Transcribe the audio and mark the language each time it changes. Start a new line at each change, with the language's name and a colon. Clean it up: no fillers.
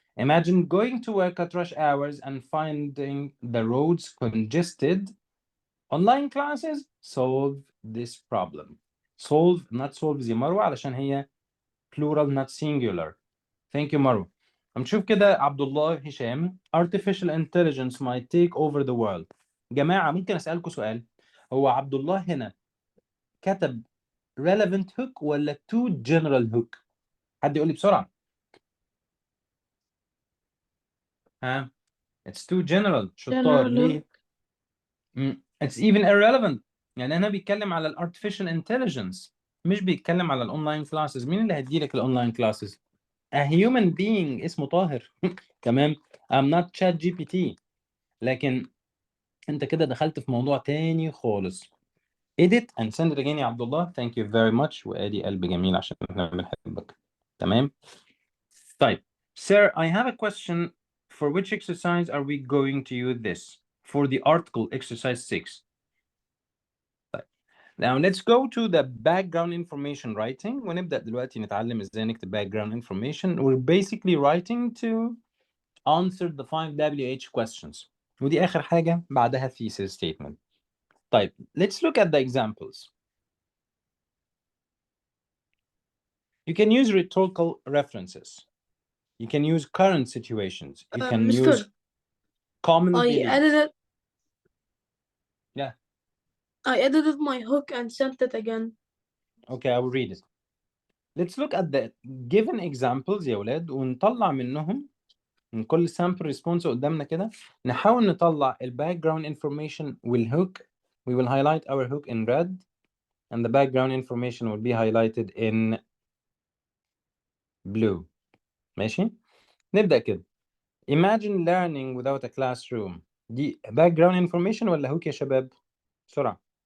English: Imagine going to work at rush hours and finding the roads congested. Online classes solve this problem. Solve, not solve
Arabic: زي مروة علشان هي
English: plural not singular. Thank you مروة.
Arabic: نشوف كده عبد الله هشام.
English: Artificial intelligence might take over the world.
Arabic: جماعة ممكن أسألكم سؤال؟ هو عبد الله هنا كتب
English: relevant hook
Arabic: ولا
English: too general hook؟
Arabic: حد يقول لي بسرعة.
English: ها؟ It's too general.
Arabic: شطار
English: general
Arabic: ليه؟
English: It's even irrelevant.
Arabic: يعني أنا بيتكلم على artificial intelligence مش بيتكلم على الأونلاين classes. مين اللي هيديلك الأونلاين classes؟
English: A human being
Arabic: اسمه طاهر. تمام؟
English: I'm not chat GPT.
Arabic: لكن أنت كده دخلت في موضوع تاني خالص.
English: edit and send it again يا عبد الله. Thank you very much.
Arabic: وادي قلب جميل عشان احنا بنحبك. تمام؟ طيب.
English: Sir, I have a question. For which exercise are we going to use this? For the article exercise 6. Now let's go to the background information writing.
Arabic: ونبدأ دلوقتي نتعلم ازاي نكتب background information.
English: We're basically writing to answer the 5 WH questions.
Arabic: ودي آخر حاجة بعدها thesis statement. طيب,
English: let's look at the examples. You can use rhetorical references. You can use current situations. You can Mister, use common I beliefs. edited. Yeah. I edited my hook and sent it again. Okay, I will read it. Let's look at the given examples
Arabic: يا ولاد ونطلع منهم من كل
English: sample response
Arabic: قدامنا كده نحاول نطلع ال background information والhook.
English: We will highlight our hook in red and the background information will be highlighted in blue.
Arabic: ماشي؟ نبدأ كده.
English: Imagine learning without a classroom.
Arabic: دي background information ولا hook يا شباب؟ بسرعة.